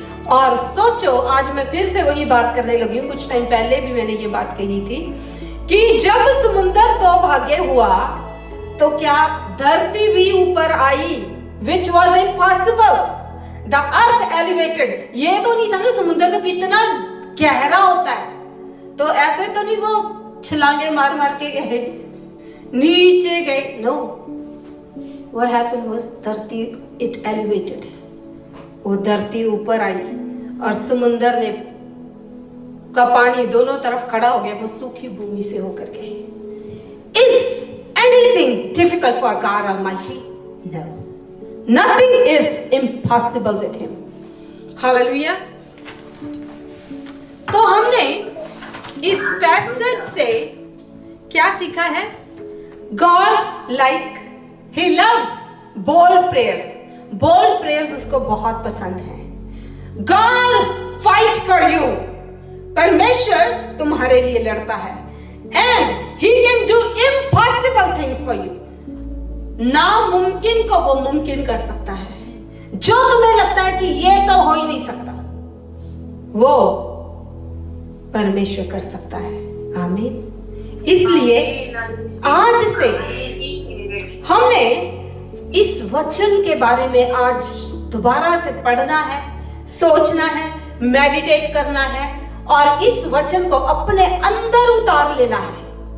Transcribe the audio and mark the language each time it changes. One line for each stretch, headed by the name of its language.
Hindi: और सोचो, आज मैं फिर से वही बात करने लगी हूँ, कुछ टाइम पहले भी मैंने ये बात कही थी कि जब समुद्र 2 भागे हुआ तो क्या धरती भी ऊपर आई,
English: which was impossible. The earth elevated.
Hindi: ये तो नहीं था ना, समुद्र तो कितना गहरा होता है, तो ऐसे तो नहीं वो छलांगे मार मार के गए, नीचे गए।
English: No. What happened was
Hindi: धरती
English: it elevated.
Hindi: वो धरती ऊपर आई और समुद्र ने का पानी दोनों तरफ खड़ा हो गया, वो सूखी भूमि से होकर गए।
English: Is anything difficult for God Almighty? No. Nothing is impossible with Him. Hallelujah.
Hindi: तो हमने इस पैसेज से क्या सीखा है?
English: God He loves bold prayers. Bold prayers
Hindi: उसको बहुत पसंद है।
English: God fight for you.
Hindi: परमेश्वर तुम्हारे लिए लड़ता है।
English: And He can do impossible things for you.
Hindi: नामुमकिन को वो मुमकिन कर सकता है। जो तुम्हें लगता है कि ये तो हो ही नहीं सकता, वो परमेश्वर कर सकता है। आमीन। इसलिए आज से हमने इस वचन के बारे में आज दोबारा से पढ़ना है, सोचना है, मेडिटेट करना है और इस वचन को अपने अंदर उतार लेना है।